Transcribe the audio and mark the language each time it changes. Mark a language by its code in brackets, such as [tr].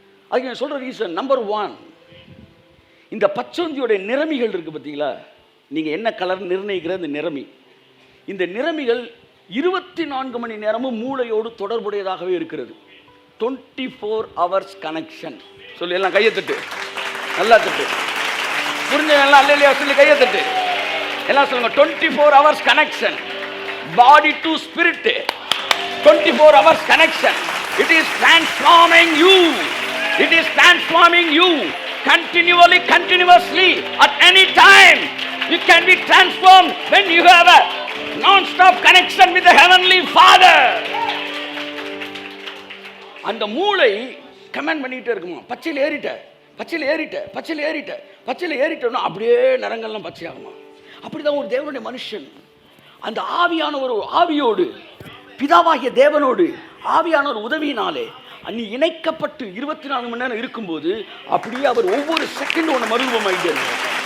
[ta] அதுக்கு நான் சொல்கிற ரீசன் நம்பர் 1, இந்த பச்சோந்தியோடைய நிறமிகள் இருக்குது பார்த்தீங்களா, நீங்கள் என்ன கலர் நிர்ணயிக்கிற இந்த நிறமி, இந்த நிறமிகள் 24 மணி நேரமும் மூளையோடு தொடர்புடையதாகவே இருக்கிறது. [en] 24 hours [ta] கனெக்ஷன். சொல்லி எல்லாம் கையை தட்டு, நல்லா தட்டு, புரிஞ்ச எல்லாம் அல்ல இல்லையா சொல்லி கையை தட்டு, எல்லாம் சொல்லுங்க. [en] 24 hours connection, body to spirit, 24 hours connection. It is transforming you, it is transforming you continually, continuously, at any time. You can be transformed when you have a non-stop connection with the Heavenly Father. [ta] அந்த மூளை comment பண்ணிக்கிட்டே இருக்குமா, பச்சையில் ஏறிட்ட, பச்சையில் ஏறிட்ட, பச்சையில் ஏறிட்ட, பச்சையில் ஏறிட்டோன்னா அப்படியே நிறங்கள்லாம் பச்சையாகுமா. அப்படிதான் ஒரு தேவனுடைய மனுஷன் அந்த ஆவியான ஒரு ஆவியோடு, பிதாவாகிய தேவனோடு ஆவியான ஒரு உதவியினாலே நீ இணைக்கப்பட்டு 24 மணி நேரம் இருக்கும்போது அப்படியே அவர் ஒவ்வொரு செகண்டும் ஒன்று மறுரூபமாயிட்டே இருந்தார்.